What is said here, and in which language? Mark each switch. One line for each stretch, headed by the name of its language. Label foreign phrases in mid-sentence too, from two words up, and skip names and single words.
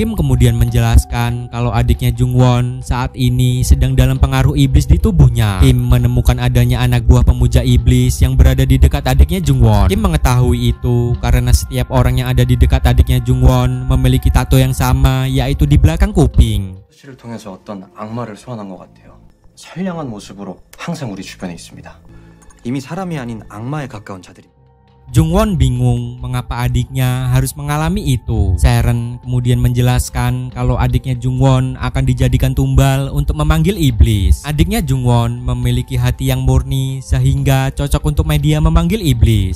Indonesian: Kim kemudian menjelaskan kalau adiknya Jungwon saat ini sedang dalam pengaruh iblis di tubuhnya. Kim menemukan adanya anak buah pemuja iblis yang berada di dekat adiknya Jungwon. Kim mengetahui itu karena setiap orang yang ada di dekat adiknya Jungwon memiliki tato yang sama, yaitu di belakang kuping.
Korean: 씨를 통해서 어떤 악마를 소환한 것 같아요. 선량한 모습으로 항상 우리 주변에 있습니다. 이미 사람이 아닌 악마에 가까운 자들이.
Indonesian: Jungwon bingung mengapa adiknya harus mengalami itu. Seren kemudian menjelaskan kalau adiknya Jungwon akan dijadikan tumbal untuk memanggil iblis. Adiknya Jungwon memiliki hati yang murni sehingga cocok untuk media memanggil iblis.